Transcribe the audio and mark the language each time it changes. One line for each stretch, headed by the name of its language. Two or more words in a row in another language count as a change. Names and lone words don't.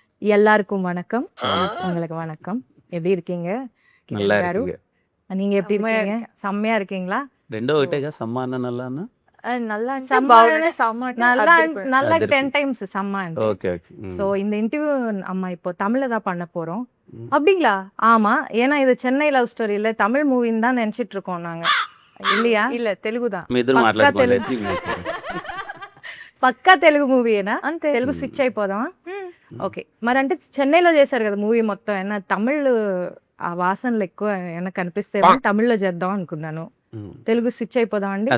Tamil: எல்லாருக்கும் வணக்கம். உங்களுக்கு வணக்கம். எப்படி இருக்கீங்க நல்லா கிரண் காரு? இருக்குங்க. நீங்க எப்படி செம்மையா இருக்கீங்க? செம்மையா இருக்கீங்களா?
Telugu: రెండో ఒకటేగా సమ్మాన నల్లానా நல்லா అంటే సమ్మ బాగుంటే అంటే సమ్మ అంటే
Tamil: நல்லா
Telugu: అదిరిపోయింది.
Tamil: நல்லா அதிருப்பேன். 10 டைம்ஸ் செம்ம అంటే.
English: okay okay
Tamil: ஸோ இந்த இன்டர்வியூ நம்ம இப்போ தமிழ்ல தான் பண்ண போறோம். ம். அப்படிங்களா? ஆமா. ஏன்னா இது சென்னை
English: love story
Tamil: இல்ல தமிழ் மூவின்னு தான் நினைச்சிட்டு இருக்கோம் నాங்க. இல்லையா? இல்ல తెలుగు தான்
Telugu: మీ ఇద్దరు పక్కా మాట్లాడుకోవాలి తెలుగు. పక్కా తెలుగు మూవీయేనా? అంతే తెలుగు స్విచ్ అయిపోదామా? మ్మ్. ఓకే. మరి అంటే చెన్నైలో చేశారు కదా మూవీ మొత్తం. ఏమన్నా తమిళ్ ఆ వాసనలు ఎక్కువ ఏమన్నా కనిపిస్తే తమిళ్లో చేద్దాం అనుకున్నాను. తెలుగు స్విచ్ అయిపోదాం అండి.